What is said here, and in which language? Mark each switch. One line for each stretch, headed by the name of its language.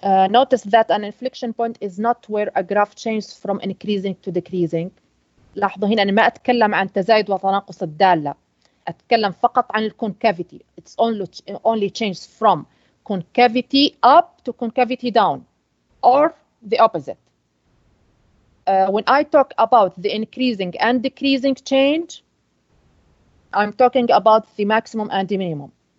English: Notice that an inflection point is not where a graph changes from increasing to decreasing.
Arabic: لاحظوا هنا أنا ما أتكلم عن تزايد وتناقص الدالة. أتكلم فقط عن concavity.
English: It's only changes from concavity up to concavity down, or the opposite. When I talk about the increasing and decreasing change, I'm talking about the maximum and the minimum.